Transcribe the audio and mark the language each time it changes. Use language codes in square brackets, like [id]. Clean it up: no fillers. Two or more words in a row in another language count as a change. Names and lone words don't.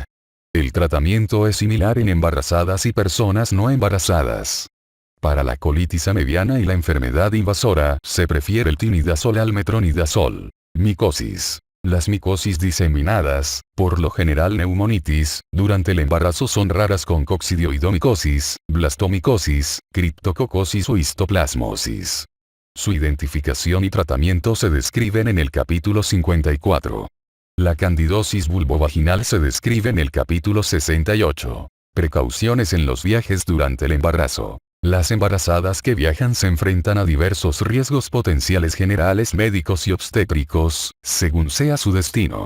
[es] El tratamiento es similar en embarazadas y personas no embarazadas. Para la colitis mediana y la enfermedad invasora, se prefiere el tinidazol al metronidazol. Micosis. Las micosis diseminadas, por lo general neumonitis, durante el embarazo son raras con coccidioidomicosis, blastomicosis, criptococosis o histoplasmosis. Su identificación y tratamiento se describen en el capítulo 54. La candidosis vulvovaginal se describe en el capítulo 68. Precauciones en los viajes durante el embarazo. Las embarazadas que viajan se enfrentan a diversos riesgos potenciales generales médicos y obstétricos, según sea su destino.